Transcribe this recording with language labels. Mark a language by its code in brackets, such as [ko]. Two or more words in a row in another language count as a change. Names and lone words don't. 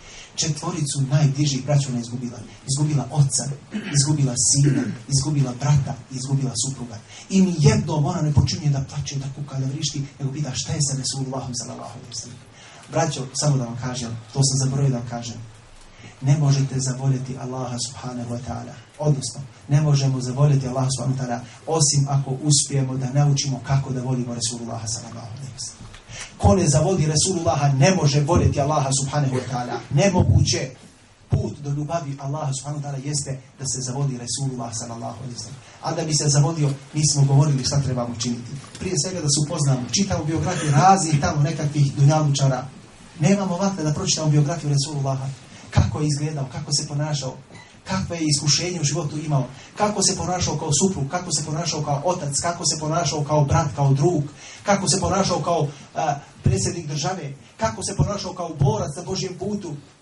[bs] 4 najbližih braća ona izgubila. Izgubila oca, izgubila sina, izgubila brata, izgubila supruga. I ni jednom ona ne počinje da plače, da kuka, da vrišti, nego pita šta je sa Resulullahom [ar] صلى الله عليه وسلم. [bs] Braćo, samo da vam kažem, to sam zaboravio da vam kažem. Ne možete zavoljeti Allaha [ar] سبحانه وتعالى. [bs] Odnosno, ne možemo zavoljeti Allaha [ar] سبحانه وتعالى [bs] osim ako uspijemo da naučimo kako da volimo Resulullaha [ar] صلى الله عليه وسلم. [bs] Ko ne zavoli Resulullaha ne može voljeti Allaha [ar] سبحانه وتعالى. [bs] Nemoguće. Put do ljubavi Allaha [ar] سبحانه وتعالى [bs] jeste da se zavoli Resulullah [ar] صلى الله عليه وسلم. [bs] A da bi se zavolio, mi smo govorili šta trebamo činiti. Prije svega da se upoznamo, čitamo biografije raznih tamo nekakvih dunjalučara. Nemamo vakta da pročitamo biografiju Resulullaha. Kako je izgledao, kako se ponašao, kakve je iskušenje u životu imao, kako se ponašao kao suprug, kako se ponašao kao otac, kako se ponašao kao brat, kao drug, kako se ponašao kao predsjednik države, kako se ponašao kao borac na Božjem putu.